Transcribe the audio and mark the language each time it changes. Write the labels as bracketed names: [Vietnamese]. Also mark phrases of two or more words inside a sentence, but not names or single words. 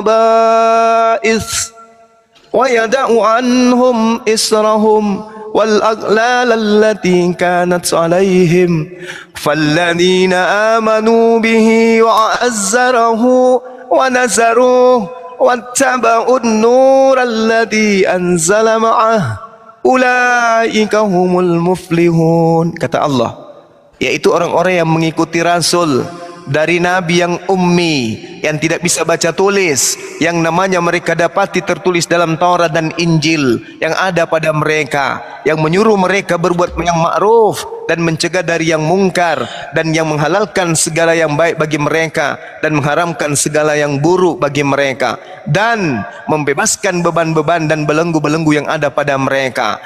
[Arabic] الخبائث ويضع عنهم إصرهم والأغلال التي كانت عليهم فالذين آمنوا به وعزروه ونصروه واتبعوا النور الذي أنزل معه أولئك هم المفلحون. [Indonesian] Kata Allah, yaitu orang-orang yang mengikuti Rasul dari Nabi yang ummi, yang tidak bisa baca tulis, yang namanya mereka dapati tertulis dalam Taurat dan Injil yang ada pada mereka, yang menyuruh mereka berbuat yang ma'ruf dan mencegah dari yang mungkar, dan yang menghalalkan segala yang baik bagi mereka dan mengharamkan segala yang buruk bagi mereka, dan membebaskan beban-beban dan belenggu-belenggu yang ada pada mereka.